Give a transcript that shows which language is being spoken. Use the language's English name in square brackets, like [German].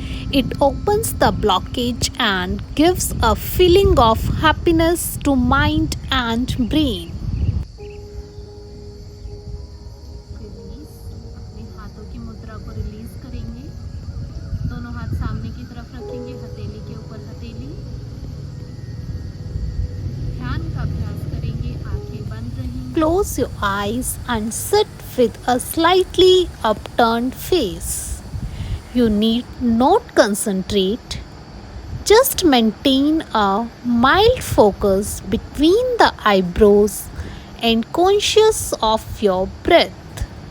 [English] It opens the blockage and gives a feeling of happiness to mind and brain. [Hindi] Release, अपने हाथों की मुद्रा को रिलीज करेंगे। दोनों हाथ सामने की तरफ रखेंगे, हथेली के ऊपर हथेली। ध्यान का अभ्यास करेंगे, आंखें बंद रहेंगी। [English] Close your eyes and sit with a slightly upturned face. You need not concentrate, just maintain a mild focus between the eyebrows and conscious of your breath.